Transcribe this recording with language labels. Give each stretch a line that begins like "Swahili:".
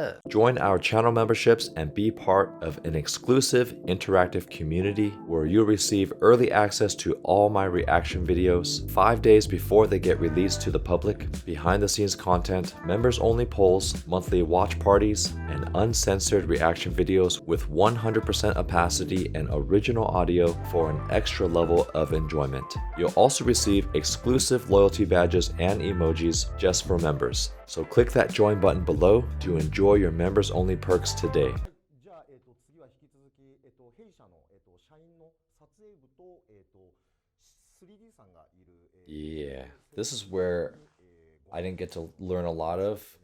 English: After hours Join our channel memberships and be part of an exclusive interactive community where you'll receive early access to all my reaction videos 5 days before they get released to the public, behind the scenes content, members only polls, monthly watch parties, and uncensored reaction videos with 100% opacity and original audio for an extra level of enjoyment. You'll also receive exclusive loyalty badges and emojis just for members. So click that join button below to enjoy your members only perks today.
Japanese: じゃあ、次は引き続き、弊社の、社員の撮影部と、3D さんがいる、
English: Yeah, this is where I didn't get to learn a lot of.